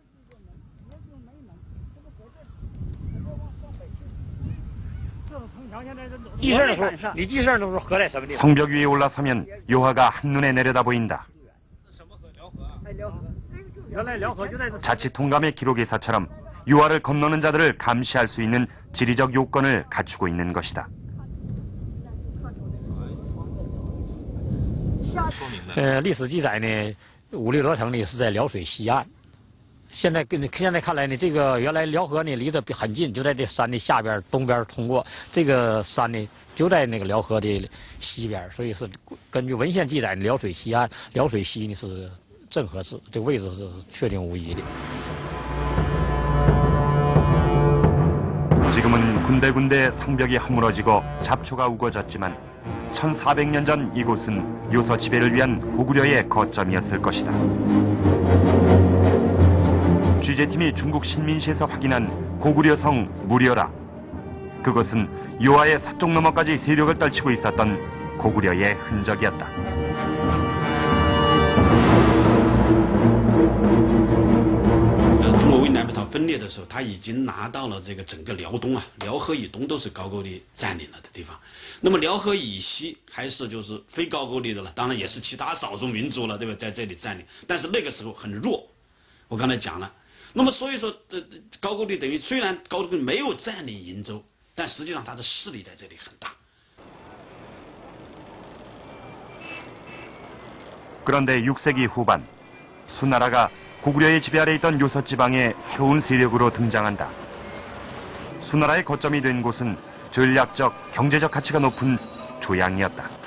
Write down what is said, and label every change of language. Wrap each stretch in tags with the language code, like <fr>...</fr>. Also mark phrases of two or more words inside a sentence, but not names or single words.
<ko>성벽 위에 올라서면 요하가 한눈에 내려다 보인다. 자치통감의 기록에서처럼 요하를 건너는 자들을 감시할 수 있는 지리적 요건을 갖추고 있는 것이다.</ko> <zh>历史记载呢，五六罗城呢是在辽水西岸。现在看来呢，这个原来辽河呢离得很近，就在这山的下边东边通过，这个山呢就在那个辽河的西边，所以是根据文献记载，辽水西岸，辽水西呢是正合适，这个位置是确定无疑的。</zh> <ko>지금은 군데군데 성벽이 허물어지고 잡초가 우거졌지만 1400년 전 이곳은 요서 지배를 위한 고구려의 거점이었을 것이다. 취재팀이 중국 신민시에서 확인한 고구려성 무려라. 그것은 요하의 서쪽 너머까지 세력을 떨치고 있었던 고구려의 흔적이었다.</ko> <zh>중국为南北朝分裂的时候，他已经拿到了这个整个辽东啊，辽河以东都是高句丽占领了的地方。那么辽河以西还是就是非高句丽的了，当然也是其他少数民族了，对吧？在这里占领，但是那个时候很弱。我刚才讲了，那么所以说，高句丽等于虽然高句丽没有占领瀛州，但实际上它的势力在这里很大。</zh> <ko>그런데 6세기 후반 수나라가 고구려의 지배 아래 있던 요서 지방에 새로운 세력으로 등장한다. 수나라의 거점이 된 곳은 전략적, 경제적 가치가 높은 조양이었다.</ko>